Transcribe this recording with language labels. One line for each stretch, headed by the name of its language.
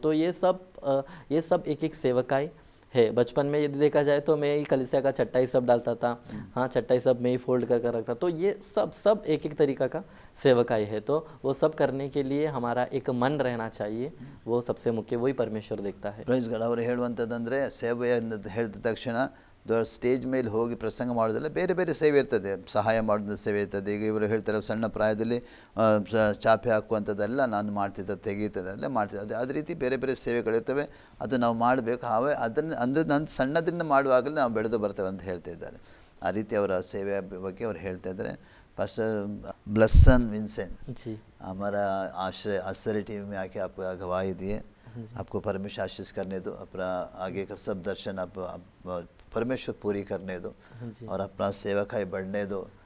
Hindi: तो ये सब एक एक सेवकाई है। बचपन में यदि देखा जाए तो मैं ही कलीसिया का चट्टाई सब डालता था। हाँ, चट्टाई सब मैं ही फोल्ड कर कर रखता। तो ये सब एक एक तरीका का सेवकाई है। तो वो सब करने के लिए हमारा एक मन रहना चाहिए, वो सबसे मुख्य, वही परमेश्वर देखता है।
English: Praise God.
Kannada: ಅವರು ಹೇಳುವಂಥದ್ದಂದರೆ, ಸೇವೆ ಹೇಳಿದ ತಕ್ಷಣ ಸ್ಟೇಜ್ ಮೇಲೆ ಹೋಗಿ ಪ್ರಸಂಗ ಮಾಡೋದಲ್ಲ, ಬೇರೆ ಬೇರೆ ಸೇವೆ ಇರ್ತದೆ. ಸಹಾಯ ಮಾಡೋದು ಸೇವೆ ಇರ್ತದೆ. ಈಗ ಇವರು ಹೇಳ್ತಾರೆ ಸಣ್ಣ ಪ್ರಾಯದಲ್ಲಿ ಚಾಪೆ ಹಾಕುವಂಥದ್ದೆಲ್ಲ ನಾನು ಮಾಡ್ತಿದ್ದೆ, ತೆಗೀತದೆಲ್ಲ ಮಾಡ್ತಿದ್ದೆ. ಅದೇ ರೀತಿ ಬೇರೆ ಬೇರೆ ಸೇವೆಗಳಿರ್ತವೆ, ಅದು ನಾವು ಮಾಡಬೇಕು. ಅದನ್ನು ಅಂದರೆ ನಾನು ಸಣ್ಣದರಿಂದ ಮಾಡುವಾಗಲೇ ನಾವು ಬೆಳೆದು ಬರ್ತೇವೆ ಅಂತ ಹೇಳ್ತಿದ್ದಾರೆ. ಆ ರೀತಿ ಅವರ ಸೇವೆಯ ಬಗ್ಗೆ ಅವ್ರು ಹೇಳ್ತಾ ಇದ್ದಾರೆ.
Hindi: पास्टर ब्लसन विंसेंट जी, हमारा आश्रय टीवी में आके आप गवाही दिए. आपको परमेश्वर आशीष करने दो, अपना आगे का सब दर्शन आप परमेश्वर पूरी करने दो और अपना सेवकाई बढ़ने दो.